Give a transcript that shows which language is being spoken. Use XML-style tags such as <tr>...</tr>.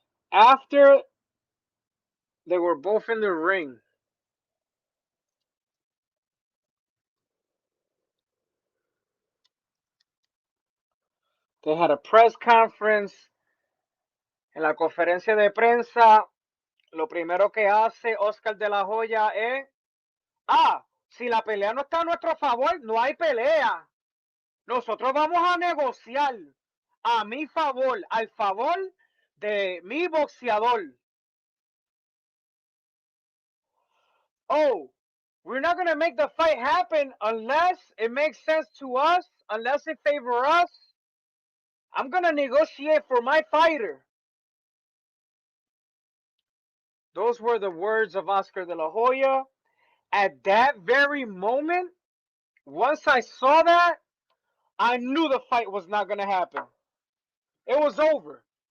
<en>After they were both in the ring, they had a press conference.</en> <es>En la conferencia de prensa, lo primero que hace Oscar de la Hoya es, si la pelea no está a nuestro favor, no hay pelea. Nosotros vamos a negociar a mi favor, al favor de mi boxeador.</es> <en>Oh, we're not going to make the fight happen unless it makes sense to us, unless it favors us. I'm going to negotiate for my fighter. Those were the words of Oscar de la Hoya. At that very moment, once I saw that, I knew the fight was not going to happen. It was over.</en>